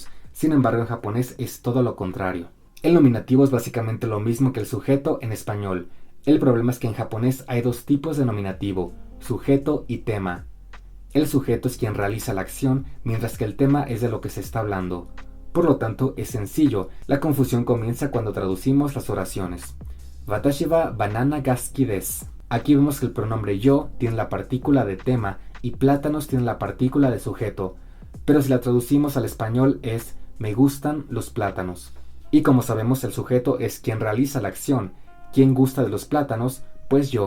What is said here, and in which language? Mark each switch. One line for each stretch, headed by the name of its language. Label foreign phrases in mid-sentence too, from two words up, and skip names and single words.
Spanish: Sin embargo, en japonés es todo lo contrario. El nominativo es básicamente lo mismo que el sujeto en español. El problema es que en japonés hay dos tipos de nominativo, sujeto y tema. El sujeto es quien realiza la acción, mientras que el tema es de lo que se está hablando. Por lo tanto, es sencillo. La confusión comienza cuando traducimos las oraciones.
Japanese: 私はバナナが好きです.
Spanish: Aquí vemos que el pronombre yo tiene la partícula de tema y plátanos tiene la partícula de sujeto, pero si la traducimos al español es me gustan los plátanos. Y como sabemos el sujeto es quien realiza la acción. ¿Quién gusta de los plátanos? Pues yo.